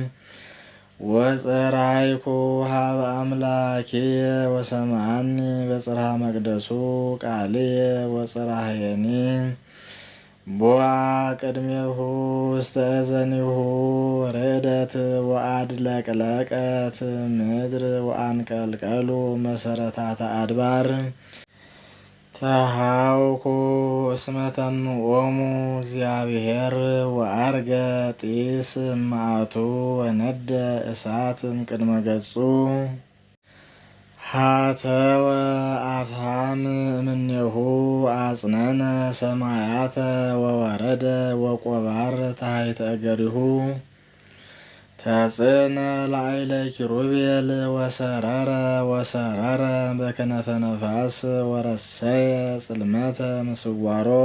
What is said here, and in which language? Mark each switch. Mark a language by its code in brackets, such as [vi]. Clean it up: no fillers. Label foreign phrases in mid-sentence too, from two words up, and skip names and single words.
[gez] ወጸራይኩ ሀበ አምላኬየ ወሰምዓኒ በጽርሐ መቅደሱ ቃልየ ወጽራህየኒ ቦአ ቅድሜሁ ውስተ እዘኒሁ ርዕደት ወአድለቅለቀት ምድር ወአንቀልቀሉ መሰረታተ አድባር ተሃውኩ እስመ ተምኦሙ እግዚአብሔር ወአርገ ጢስ እምአቱ ወነደ እሳት እምቅድመ ገጹ ሀተወ አፍሃም እምኔሁ አጽነነ ሰማያተ ወወረደ ወቆባር ታሕተ እገሪሁ ተጽእነ ላዕለ ኪሩቤል ወሰረረ በከነፈ ነፋስ ወረሰየ ጽልመተ ምስዋሮ